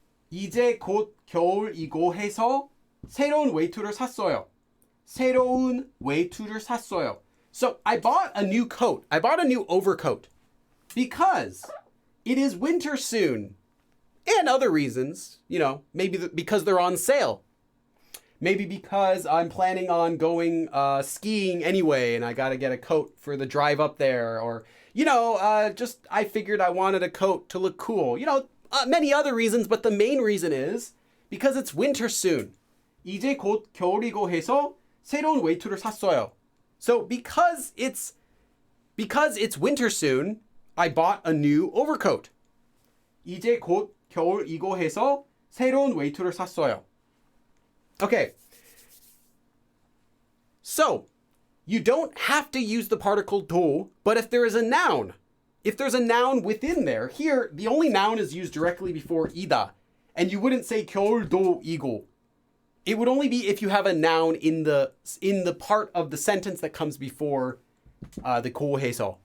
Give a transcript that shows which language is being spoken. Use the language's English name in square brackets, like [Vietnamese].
[Korean] 이제 곧 겨울이고 해서 새로운 외투를 샀어요. 새로운 외투를 샀어요. [English] So I bought a new coat. I bought a new overcoat because it is winter soon. And other reasons, maybe because they're on sale. Maybe because I'm planning on going skiing anyway and I got to get a coat for the drive up there. Or, just I figured I wanted a coat to look cool. Many other reasons, but the main reason is because it's winter soon. [Korean] 이제 곧 겨울이고 해서 새로운 외투를 샀어요. [English] So because it's winter soon, I bought a new overcoat. [Korean] 이제 곧 겨울이고 해서 새로운 외투를 샀어요. [English] Okay. So, you don't have to use the particle 도, but if there is a noun, if there's a noun within there, here, the only noun is used directly before 이다, and you wouldn't say 겨울도이고. It would only be if you have a noun in the part of the sentence that comes before the 고 해서.